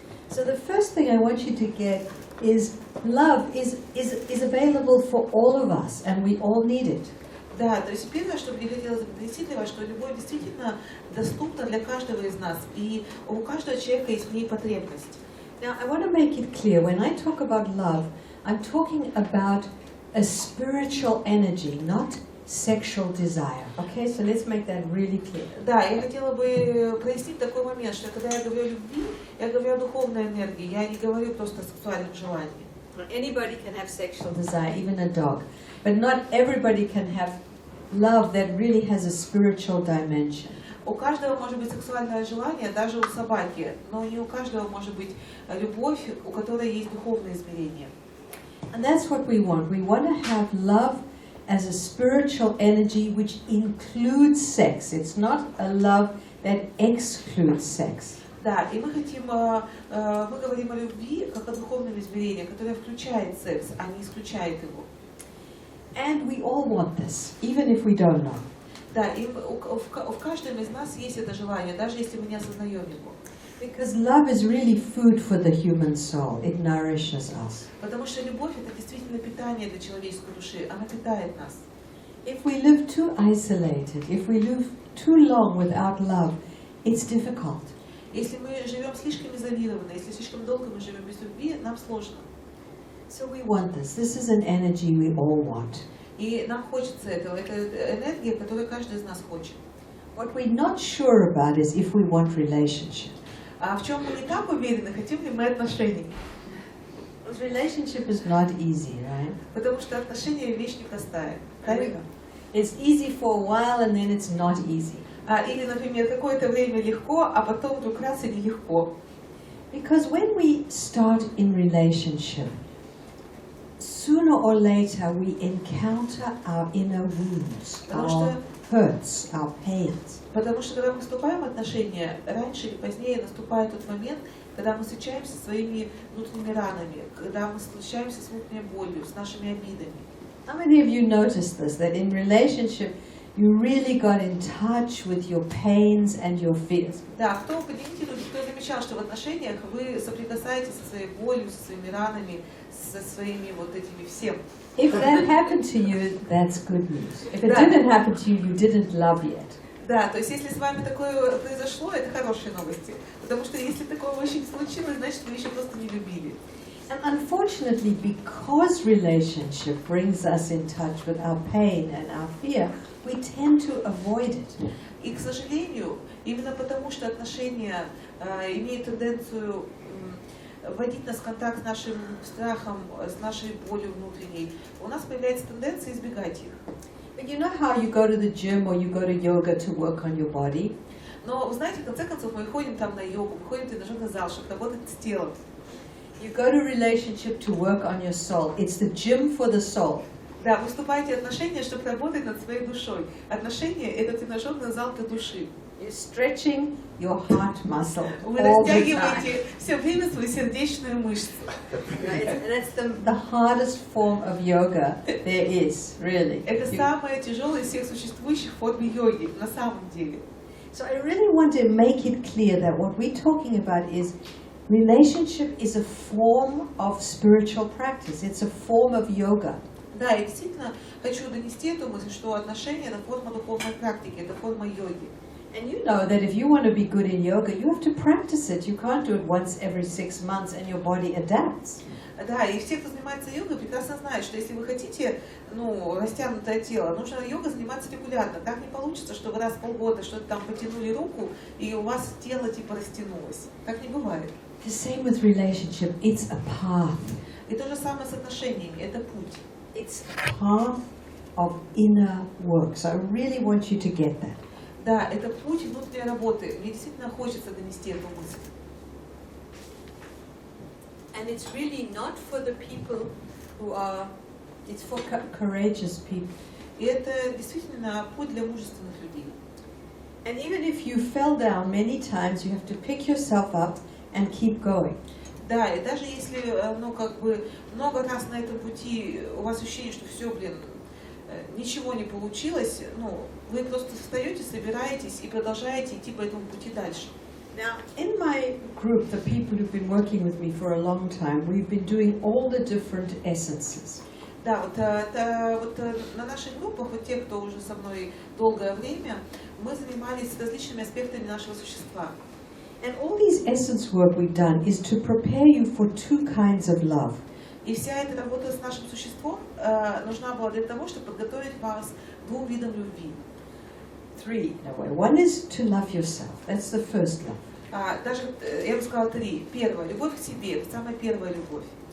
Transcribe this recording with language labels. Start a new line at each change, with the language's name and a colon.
English: So the first thing I want you to get is love is available for all of us, and we all need it.
Russian: Да, то есть первое, что мне хотелось бы донести для вас, что любовь действительно доступна для каждого из нас, и у каждого человека есть в ней потребность.
English: Now I want to make it clear, when I talk about love, I'm talking about a spiritual energy, not sexual desire. Okay, so let's make that really clear.
Russian: Да, я хотела бы прояснить такой момент, что когда я говорю о любви, я говорю о духовной энергии, я не говорю просто о сексуальном желании.
English: Anybody can have sexual desire, even a dog, but not everybody can have love that really has a spiritual dimension.
Russian: У каждого может быть сексуальное желание, даже у собаки, но не у каждого может быть любовь, у которой есть духовное измерение.
English: And that's what we want. We want to have love as a spiritual energy which includes sex. It's not a love that excludes sex.
Russian: Да, и мы говорим о любви как о духовном измерении, которое включает секс, а не исключает его.
English: And we all want this, even if we don't know.
Russian: Да, и в каждом из нас есть это желание, даже если мы не осознаем его.
English: Because love is really food for the human soul. It nourishes us.
Russian: Потому что любовь — это действительно питание для человеческой души, она питает нас.
English: If we live too isolated, if we live too long without love, it's difficult.
Russian: Если мы живем слишком изолированно, если слишком долго мы живем без любви, нам сложно.
English: So we want this. This is an energy we all want.
Russian: И нам хочется этого. Это энергия, которую каждый из нас хочет.
English: What we're not sure about is if we want relationship.
Russian: А в чем мы не так уверены, хотим ли мы отношений?
English: Because relationship is not easy, right?
Russian: Потому что отношения — вещь непростая. Правильно?
English: It's easy for a while and then it's not easy.
Russian: Или, например, какое-то время легко, а потом вдруг раз и нелегко.
English: Because when we start in relationship, sooner or later we encounter our inner wounds, our hurts, our pains.
Russian: Потому что когда мы вступаем в отношения, раньше или позднее наступает тот момент, когда мы встречаемся со своими внутренними ранами, когда мы встречаемся с внутренней болью, с нашими обидами.
English: How many of you noticed this, that in relationship you really got in touch with your pains and your fears?
Russian: Да, поднимите руки, кто замечал, что в отношениях вы соприкасаетесь со своей болью, со своими ранами, со своими вот этими всем.
English: If that happened to you, that's good news. If it didn't happen to you, you didn't love yet.
Russian: Да, то есть если с вами такое произошло, это хорошие новости. Потому что если такого еще не случилось, значит вы еще просто не любили.
English: And unfortunately, because relationship brings us in touch with our pain and our fear, we tend to avoid it.
Russian: И, к сожалению, именно потому что отношения имеют тенденцию вводить нас в контакт с нашим страхом, с нашей болью внутренней, у нас появляется тенденция избегать их.
English: But you know how you go to the gym or you go to yoga to work on your body?
Russian: Но, вы знаете, в конце концов, мы ходим там на йогу, мы ходим в тренажерный зал, чтобы работать с телом.
English: You go to relationship to work on your soul. It's the gym for the soul.
Russian: Да, вы вступаете в отношения, чтобы работать над своей душой. Отношения — это тренажерный зал для души.
English: You're stretching your heart muscle
Russian: Вы
English: all the time.
Russian: растягиваете все время свою сердечную мышцу.
English: That's the hardest form of yoga there is, really.
Russian: Это самая тяжелая из всех существующих форм йоги, на самом деле.
English: So I really want to make it clear that what we're talking about is relationship is a form of spiritual practice. It's a form of yoga.
Russian: Да, я действительно хочу донести эту мысль, что отношения — это форма духовной практики, это форма йоги.
English: And you know that if you want to be good in yoga, you have to practice it. You can't do it once every 6 months and your body adapts.
Russian: Да, и все, кто занимается йогой, прекрасно знают, что если вы хотите, растянутое тело, нужно йогой заниматься регулярно. Так не получится, что вы раз в полгода что-то там потянули руку, и у вас тело типа растянулось. Так не бывает.
English: The same with relationship. It's a path.
Russian: И то же самое с отношениями, это путь.
English: It's a path of inner work. So I really want you to get that.
Russian: Да, это путь внутренней работы. Мне действительно хочется донести эту мысль.
English: And it's really not for the people who are, it's for courageous people.
Russian: И это действительно путь для мужественных людей.
English: And even if you fell down many times, you have to pick yourself up and keep going.
Russian: Да, и даже если, ну, как бы, много раз на этом пути у вас ощущение, что все, ничего не получилось, ну, вы просто встаете, собираетесь и продолжаете идти по этому пути дальше.
English: Now, in my group, the people who've been working with me for a long time, we've been doing all the different essences.
Russian: Да, вот на наших группах, вот те, кто уже со мной долгое время, мы занимались различными аспектами нашего существа.
English: And all these essence work we've done is to prepare you for two kinds of love.
Russian: И вся эта работа с нашим существом нужна была для того, чтобы подготовить вас к двум видам любви.
English: Three, in a way. One is to love yourself. That's the first love.
Russian: Даже, я бы сказала, три. Первое, любовь к себе, это самая первая любовь.